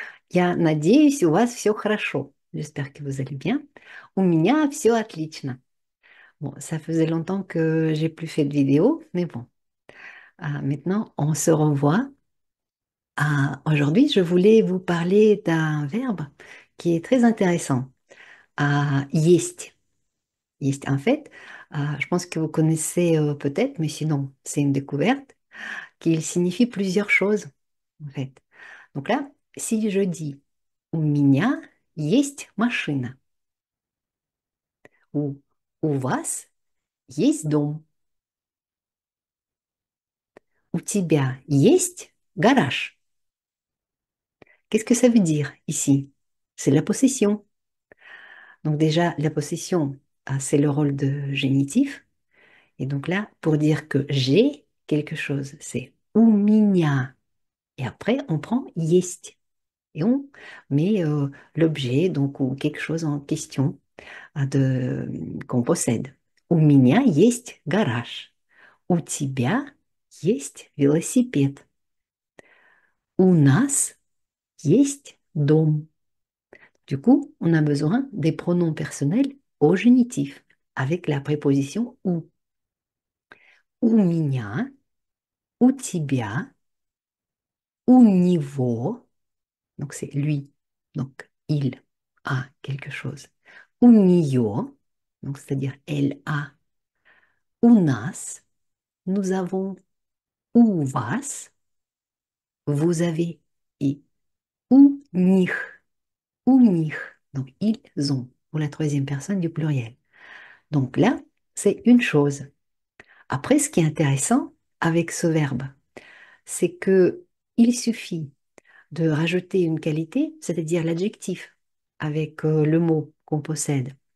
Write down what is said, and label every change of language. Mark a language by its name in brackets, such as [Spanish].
[Russian] Я надеюсь, у вас все хорошо. [French] J'espère que vous allez bien. [Russian] У меня все отлично. [French] Bon, ça faisait longtemps que j'ai plus fait de vidéo, mais bon, maintenant on se revoit. Aujourd'hui, je voulais vous parler d'un verbe qui est très intéressant. [Russian] Есть. Есть. [French] En fait, je pense que vous connaissez peut-être, mais sinon, c'est une découverte, qu'il signifie plusieurs choses, en fait. Donc là, si je dis [Russian] «У меня есть машина» [French] ou [Russian] «У вас есть дом», «У тебя есть гараж». [French] Qu'est-ce que ça veut dire ici? C'est la possession. Donc déjà, la possession, c'est le rôle de génitif. Et donc là, pour dire que j'ai quelque chose, c'est [Russian] «У меня». [French] Et après, on prend «есть». Et on met l'objet, donc, ou quelque chose en question qu'on possède. [Russian] У меня есть гараж. У тебя есть велосипед. У нас есть дом. [French] Du coup, on a besoin des pronoms personnels au génitif avec la préposition у. [Russian] У меня, у тебя, у него, [French] donc c'est lui, donc il a quelque chose. [Russian] У нее, [French] donc c'est-à-dire elle a. [Russian] У нас, [French] nous avons. [Russian] У вас, [French] vous avez. [Russian] Et у них, у них. [French] Donc, ils ont, pour la troisième personne du pluriel. Donc là, c'est une chose. Après, ce qui est intéressant avec ce verbe, c'est que il suffit de rajouter une qualité, c'est-à-dire l'adjectif, avec le mot qu'on possède.